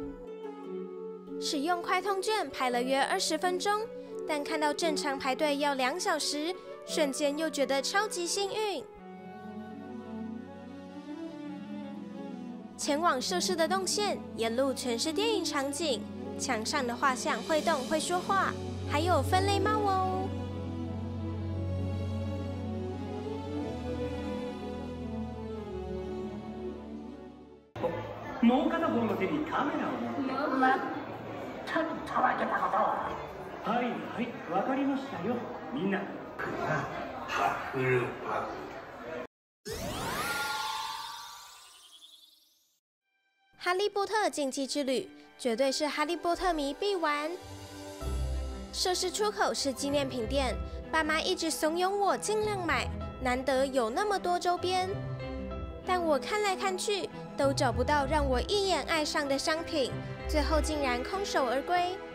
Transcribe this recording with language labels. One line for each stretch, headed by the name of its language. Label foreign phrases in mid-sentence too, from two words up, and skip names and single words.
Chinese: 使用快通券排了约20分钟，但看到正常排队要2小时，瞬间又觉得超级幸运。前往设施的动线，沿路全是电影场景，墙上的画像会动会说话，还有分类帽哦。
Japanese: もう片方の手にカメラを。たわけたことは。はいはい、わかりましたよ、みんな。ハッフルパフ。
Chinese: 哈利波特禁忌之旅绝对是哈利波特迷必玩。设施出口是纪念品店，爸妈一直怂恿我尽量买，难得有那么多周边。但我看来看去都找不到让我一眼爱上的商品，最后竟然空手而归。